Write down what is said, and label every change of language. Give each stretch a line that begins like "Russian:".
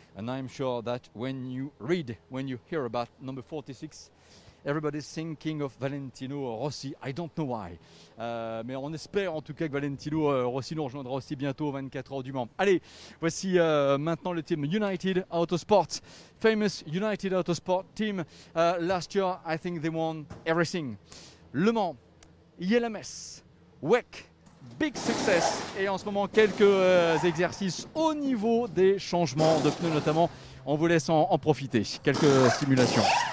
English: And I'm sure that when you hear about number 46, everybody's thinking of Valentino Rossi. I don't know why.
French: Mais on espère en tout cas que Valentino Rossi nous rejoindra aussi bientôt aux 24 heures du Mans. Allez, voici maintenant le team United Autosport.
English: Famous United Autosport team. Last year, I think they won everything. Le Mans, ILMS, WEC, big success.
French: Et en ce moment, quelques exercices au niveau des changements de pneus notamment. On vous laisse en profiter. Quelques simulations.